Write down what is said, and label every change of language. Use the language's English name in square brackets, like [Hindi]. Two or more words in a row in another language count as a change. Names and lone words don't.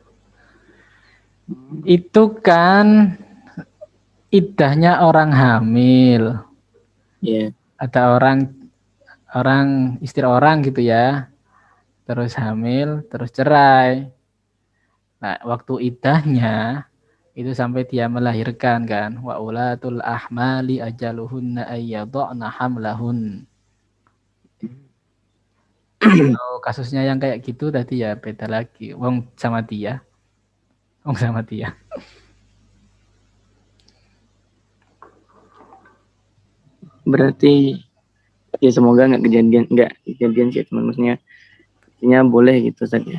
[Indonesian] Itu kan iddahnya orang hamil. Iya. Ada orang orang istri orang gitu ya, terus hamil, terus cerai. Nah, waktu iddahnya itu sampai dia melahirkan kan. [Arabic] وأولات الأحمال أجلهن أن يضعن حملهن. [Indonesian] Kalau kasusnya yang kayak gitu tadi ya beda lagi. Wong sama dia. Wong sama dia. Berarti ya semoga nggak kejadian sih, teman, maksudnya boleh gitu saja.